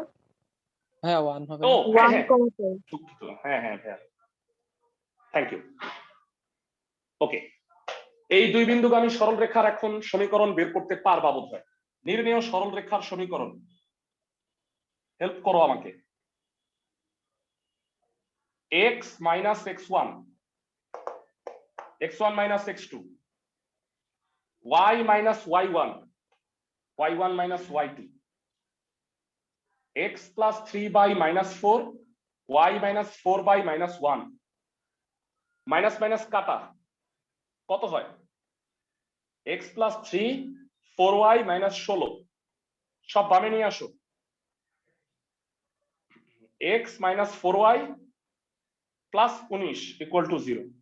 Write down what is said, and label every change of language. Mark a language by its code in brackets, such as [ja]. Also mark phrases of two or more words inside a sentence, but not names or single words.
[bn] হ্যাঁ 1 হবে ও না। হ্যাঁ 1, হ্যাঁ 4 দুঃখিত, হ্যাঁ হ্যাঁ হ্যাঁ, [en] thank you. [bn] ওকে, এই দুই বিন্দুগামী সরল রেখার এখন সমীকরণ বের করতে পারবা বোধহয়। নির্ণেয় সরল রেখার সমীকরণ, হেল্প করো আমাকে। x - x1 x1 - x2 y - y1 y1 - y2 x + 3/-4 y - 4/-1 মাইনাস মাইনাস কাটা কত হয়? x + 3 4y - 16 সব বামে নিয়ে আসো। x - 4y + 19 = 0।